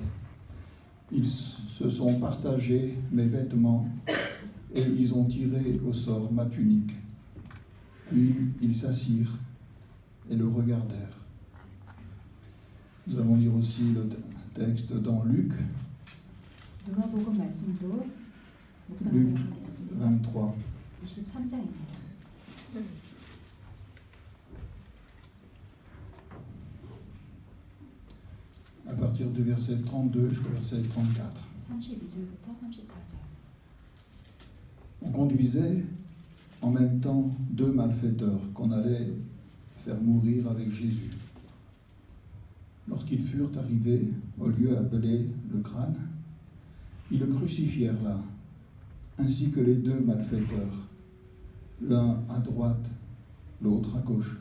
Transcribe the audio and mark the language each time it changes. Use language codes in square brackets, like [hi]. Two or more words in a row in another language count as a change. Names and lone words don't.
[fr] Ils se sont partagés mes vêtements et ils ont tiré au sort ma tunique. Puis ils s'assirent et le regardèrent. Nous allons lire aussi le texte dans Luc, [ko] 누가복음 말씀도 [fr] Luc [ko] 묵상하도록 하겠습니다. [fr] 23. [ko] 23장입니다. [fr] À partir du verset 32 jusqu'au verset 34. [ko] 32절부터 34절. [fr] On conduisait en même temps deux malfaiteurs qu'on allait faire mourir avec Jésus. Lorsqu'ils furent arrivés au lieu appelé le crâne, ils le crucifièrent là, ainsi que les deux malfaiteurs, l'un à droite, l'autre à gauche.